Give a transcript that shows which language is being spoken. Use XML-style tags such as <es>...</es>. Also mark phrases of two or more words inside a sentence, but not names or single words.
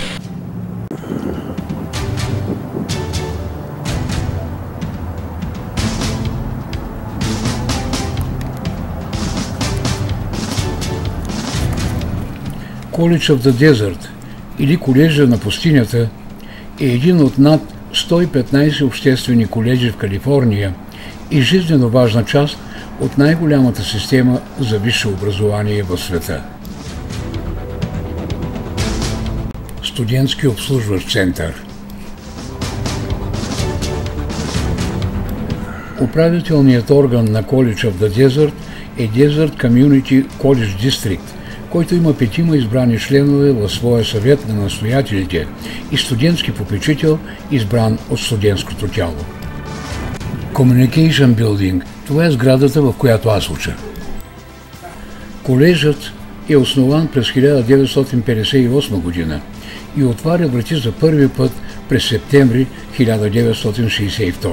<bg>College of the Desert или колежа на пустинята е един от над 115 обществени колежи в Калифорния и жизнено важна част от най-голямата система за висше образование в света. Студентски обслужващ център. Управителният орган на College of the Desert е Desert Community College District, който има 5 избрани членове в своя съвет на настоятелите и студентски попечител, избран от студентското тяло. Communication Building – това е сградата, в която аз уча. Колежът е основан през 1958 година и отваря врати за първи път през септември 1962.</bg>